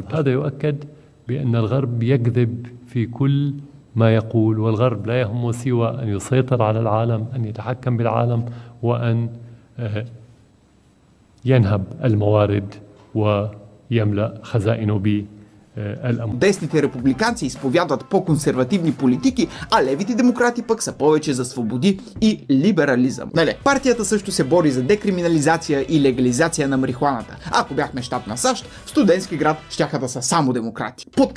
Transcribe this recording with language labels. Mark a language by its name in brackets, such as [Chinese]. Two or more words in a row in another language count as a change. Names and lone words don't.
[Arabic] هذا يؤكد بأن الغرب يكذب في كل ما يقول، والغرب لا يهمه سوى أن يسيطر على العالم، أن يتحكم بالعالم، وأن ينهب الموارد ويملأ خزائنه بالأموال. [Bulgarian] Десните републиканци изповядват по-консервативни политики, а левите демократи пък са повече за свободи и либерализъм. Нали? Партията също се бори за декриминализация и легализация на марихуаната. Ако бяхме щат на САЩ, в студентски град щяха да са само демократи.